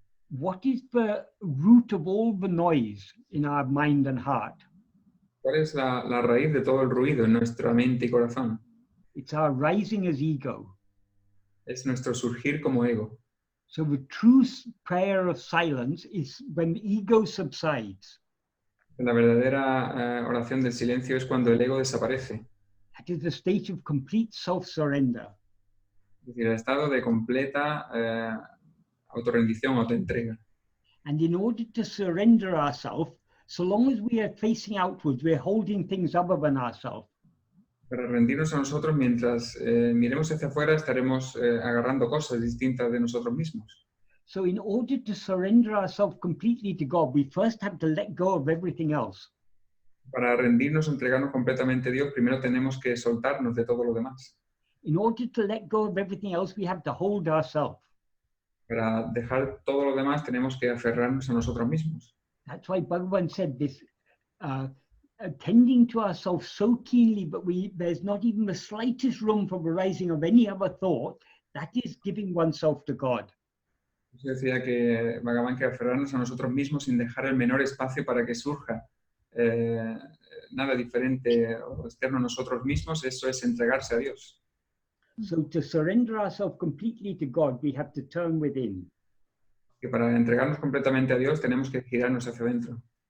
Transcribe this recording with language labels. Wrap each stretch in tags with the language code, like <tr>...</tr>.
<en>What is the root of all the noise in our mind and heart?</en> <es>¿Cuál es la raíz de todo el ruido en nuestra mente y corazón?</es> <en>It's our rising as ego.</en> <es>Es nuestro surgir como ego.</es> <en>So the true prayer of silence is when the ego subsides.</en> <es>La verdadera oración del silencio es cuando el ego desaparece.</es> <en>That is the state of complete self-surrender.</en> <es>Es decir, el estado de completa autorrendición, autoentrega.</es> <en>And in order to surrender ourselves, so long as we are facing outwards, we're holding things other than ourselves.</en> <es>Para rendirnos a nosotros, mientras miremos hacia afuera, estaremos agarrando cosas distintas de nosotros mismos.</es> <en>So in order to surrender ourselves completely to God, we first have to let go of everything else.</en> <es>Para rendirnos, entregarnos completamente a Dios, primero tenemos que soltarnos de todo lo demás.</es> <en>In order to let go of everything else, we have to hold ourselves.</en> <es>Para dejar todo lo demás, tenemos que aferrarnos a nosotros mismos.</es> <en>That's why Bhagavan said this, attending to ourselves so keenly, but there's not even the slightest room for the rising of any other thought. That is giving oneself to God.</en> <es>Yo decía que Bhagavan, que aferrarnos a nosotros mismos sin dejar el menor espacio para que surja nada diferente o externo a nosotros mismos, eso es entregarse a Dios.</es> <en>So to surrender ourselves completely to God, we have to turn within.</en> <es>Que para entregarnos completamente a Dios tenemos que girarnos hacia adentro.</es>